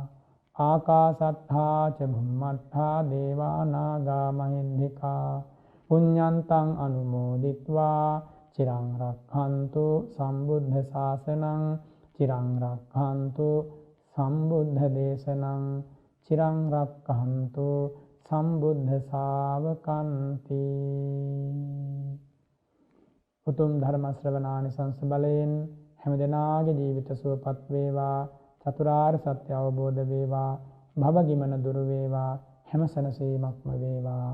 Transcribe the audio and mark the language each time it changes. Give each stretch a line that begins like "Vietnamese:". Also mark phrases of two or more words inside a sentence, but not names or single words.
Pali: ආකාසට්ඨා ච භුම්මට්ඨා දේවා නාග මහින්దికා පුඤ්ඤන්තං අනුමෝදිත්වා චිරං රක්ඛන්තු සම්බුද්ධ ශාසනං. චිරං රක්ඛන්තු සම්බුද්ධ දේශනං. චිරං රක්ඛන්තු සම්බුද්ධ ශාවකන්ති.
Sinhala: උතුම් ධර්ම ශ්‍රවණානිසංස බලයෙන් හැමදෙනාගේ ජීවිත සුවපත් වේවා, චතුරාර්ය සත්‍ය අවබෝධ වේවා, භවගිමන දුරු වේවා, හැම සැනසීමක්ම වේවා.